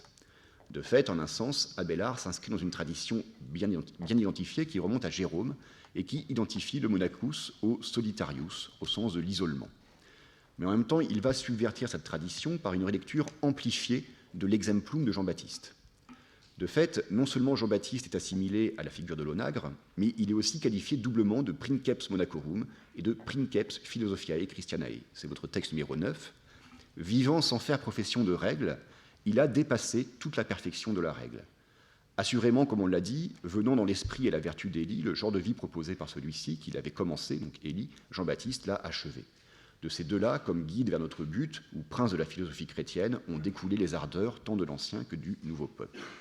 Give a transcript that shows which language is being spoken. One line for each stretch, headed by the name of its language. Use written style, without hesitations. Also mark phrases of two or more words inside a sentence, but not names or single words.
French: De fait, en un sens, Abélard s'inscrit dans une tradition bien identifiée qui remonte à Jérôme et qui identifie le monachus au solitarius, au sens de l'isolement. Mais en même temps, il va subvertir cette tradition par une relecture amplifiée de l'exemplum de Jean-Baptiste. De fait, non seulement Jean-Baptiste est assimilé à la figure de l'onagre, mais il est aussi qualifié doublement de
Latin: princeps monachorum
French: et de
Latin: princeps philosophiae Christianae.
French: C'est votre texte numéro 9. Vivant sans faire profession de règle, il a dépassé toute la perfection de la règle. Assurément, comme on l'a dit, venant dans l'esprit et la vertu d'Élie, le genre de vie proposé par celui-ci, qu'il avait commencé, donc Élie, Jean-Baptiste l'a achevé. De ces deux-là, comme guide vers notre but, ou prince de la philosophie chrétienne, ont découlé les ardeurs tant de l'ancien que du nouveau peuple.